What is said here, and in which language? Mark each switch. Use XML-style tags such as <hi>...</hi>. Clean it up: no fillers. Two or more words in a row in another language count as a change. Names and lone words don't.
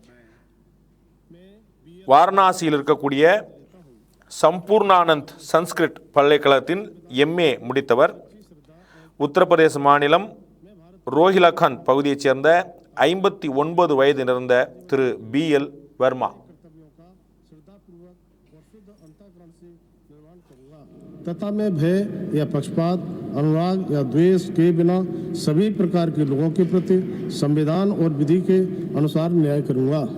<ta>வாரணாசியில் இருக்கக்கூடிய சம்பூர்ணானந்த் சன்ஸ்கிரிட் பல்கலைக்கழகத்தின் MA முடித்தவர். உத்தரப்பிரதேச மாநிலம் ரோஹிலகண்ட் பகுதியைச் சேர்ந்த 59 வயது நிறைந்த திரு BL வர்மா.</ta> <hi>तथा मैं भय या पक्षपात, अनुराग या द्वेष के बिना सभी प्रकार के लोगों के प्रति संविधान और विधि के अनुसार न्याय करूंगा।</hi>